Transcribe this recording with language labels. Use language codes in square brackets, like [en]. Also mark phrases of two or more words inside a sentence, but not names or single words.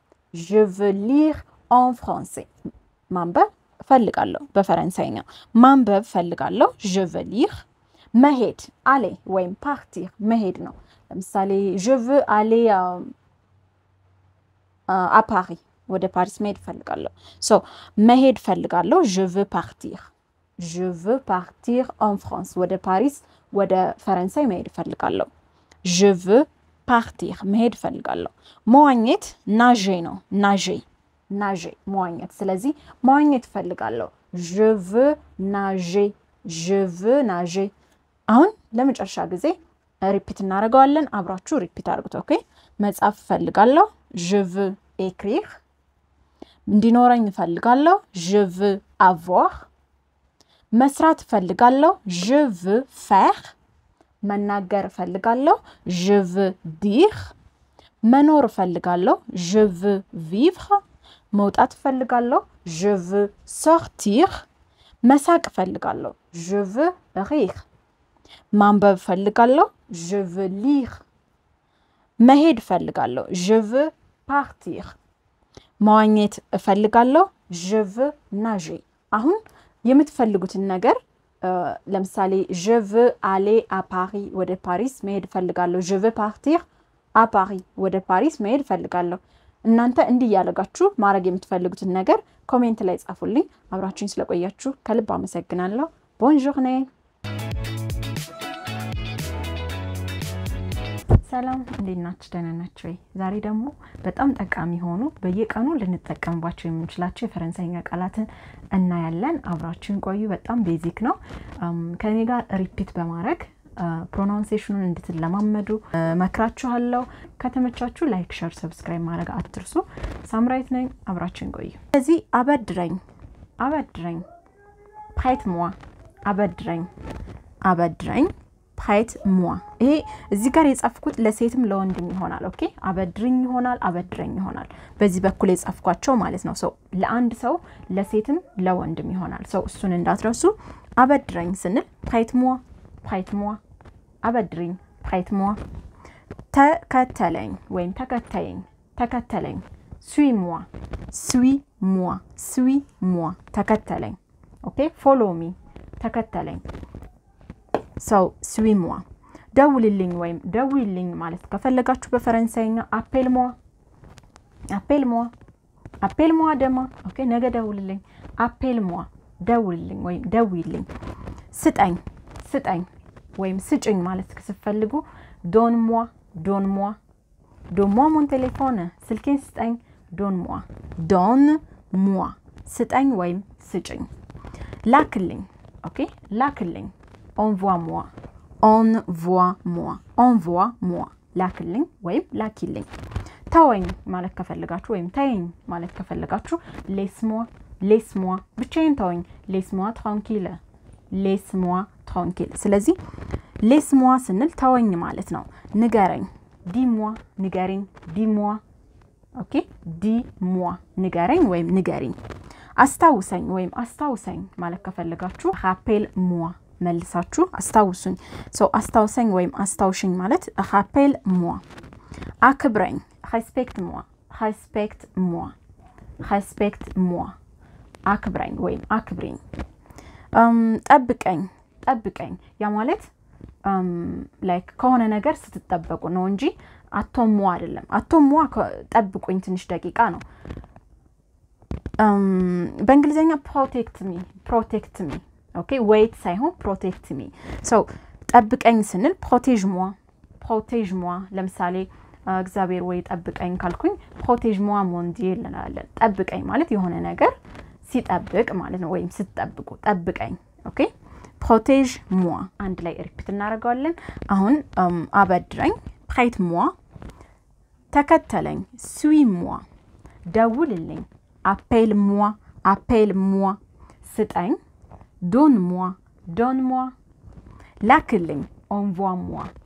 [am] ማንበብ ፈልጋለሁ በፈረንሳይኛ ማንበብ ፈልጋለሁ [fr] je veux lire [am] መሄድ aller ወይም partir መሄድ ነው ለምሳሌ [fr] je veux aller à Paris [am] ወደ ፓሪስ መሄድ ፈልጋለሁ so መሄድ ፈልጋለሁ [fr] je veux partir en France [am] ወደ ፓሪስ ወደ ፈረንሳይ መሄድ ፈልጋለሁ [fr] je veux partir [am] መሄድ ፈልጋለሁ መዋኘት nager ነው nager መዋኘት ስለዚህ መዋኘት ፈልጋለሁ [fr] je veux nager [am] አሁን ለመጨረሻ ጊዜ ሪፒት እናደርጋለን አብራችሁ ሪፒት አድርጉት ኦኬ መጻፍ ፈልጋለሁ [fr] je veux écrire [am] እንዲኖረኝ ፈልጋለሁ [fr] je veux avoir [am] መስራት ፈልጋለሁ [fr] je veux faire [am] መናገር ፈልጋለሁ je [fr] veux dire [am] መኖር ፈልጋለሁ [fr] je veux vivre [am] መውጣት ፈልጋለሁ [fr] je veux sortir [am] መሳቅ ፈልጋለሁ [fr] je veux rire [am] ማንበብ ፈልጋለሁ [fr] je veux lire [am] መሄድ ፈልጋለሁ [fr] je veux partir [am] መዋኘት ፈልጋለሁ [fr] je veux nager [am] አሁን የምትፈልጉትን ነገር ለምሳሌ [fr] je veux aller à Paris [am] ወደ ፓሪስ መሄድ ፈልጋለሁ [fr] je veux partir à Paris [am] ወደ ፓሪስ መሄድ ፈልጋለሁ እናንተ እንዲያለጋችሁ ማረግ የምትፈልጉትን ነገር ኮሜንት ላይ ጻፉልኝ አብራችሁኝ ስለቆያችሁ ከልብ አመሰግናለሁ [fr] bonne journée [am] ሰላም እንዴናችሁ ደህና ናችሁ ዛሬ ደግሞ በጣም ጠቃሚ ሆኖ በየቀኑ ልንጠቀምባቸው የምንችላቸው የፈረንሳይኛ ቃላትን እናያለን አብራችሁን ቆዩ በጣም ቤዚክ ነው ከኔ ጋር ሪፒት በማድረግ pronunciation እንድትለማመዱ መክራችኋለሁ ከተመቻችሁ [en] like share subscribe [am] ማድረግ አትርሱ ሳምራይት ነኝ አብራችሁን ቆዩ ስለዚህ አበድረኝ [fr] prête-moi [am] አበድረኝ [fr] prête-moi [am] ይሄ እዚህ ጋር የጻፍኩት ለሴትም ለወንድም ይሆናል ኦኬ አበድረኝ ይሆናል በዚህ በኩል የጻፍኳቸው ማለት ነው ለአንድ ሰው ለሴትም ለወንድም ይሆናል እሱን እንዳትረሱ አበድረኝ ስንል [fr] prête-moi [am] አበድረኝ [fr] prête-moi [am] ተከተለኝ ወይም ተከተለኝ [fr] suis-moi [am] ተከተለኝ ኦኬ [en] follow me [am] ተከተለኝ [fr] suis-moi [am] ደውልልኝ ወይም ደውልልኝ ማለት ከፈለጋችሁ በፈረንሳይኛ [fr] appelle-moi demain [am] ኦኬ ነገ ደውልልኝ [fr] appelle-moi [am] ደውልልኝ ወይም ደውልልኝ ስጠኝ ወይም ስጭኝ ማለት ከፈለጉ [fr] donne-moi mon téléphone [am] ስልኬን ስጠኝ [fr] donne-moi [am] ስጠኝ ወይም ስጭኝ ላክልኝ ኦኬ ላክልኝ [fr] envoie-moi [am] ላክልኝ ወይም ላኪልኝ ተወኝ ማለት ከፈለጋችሁ ወይም ተይኝ ማለት ከፈለጋችሁ [fr] laisse-moi [am] ብቻዬን ተወኝ [fr] laisse-moi [am] tranquille ስለዚህ [fr] laisse-moi [am] ስንል ተወኝ ማለት ነው ንገረኝ [fr] dis-moi [am] ኦኬ [fr] dis-moi [am] ንገረኝ ወይም ንገሪኝ አስታውሰኝ ማለት ከፈለጋችሁ [fr] rappelle-moi [am] መልሳችሁ አስታውሱኝ አስታውሰኝ ወይም አስታውሽኝ ማለት [fr] rappelle-moi [am] አክብረኝ [fr] respecte-moi [am] አክብረኝ ወይም አክብሪኝ ጠብቀኝ ያ ማለት ላይክ ከሆነ ነገር ስትጠበቁ ነው እንጂ አቶሞ አይደለም አቶሞ ጠብቁኝ ትንሽ ደቂቃ ነው በእንግሊዘኛ [en] protect me [am] ኦኬ wait ሳይሆን [en] protect me [am] ጠብቀኝ ስንል [fr] protège-moi [am] ለምሳሌ እግዚአብሔር ወይ ጠብቀኝ ካልኩኝ [fr] protège-moi mon Dieu [am] እንላለን ጠብቀኝ ማለት የሆነ ነገር ሲጠብቅ ማለት ነው ወይም ስትጠብቁ ጠብቀኝ ኦኬ [fr] protège-moi [am] አንድ ላይ ሪፒት እናደርጋለን አሁን አበድረኝ [fr] prête-moi [am] ተከተለኝ [fr] suis-moi [am] ደውልልኝ [fr] appelle-moi [am] ስጠኝ [fr] donne-moi [am] ላክልኝ [fr] envoie-moi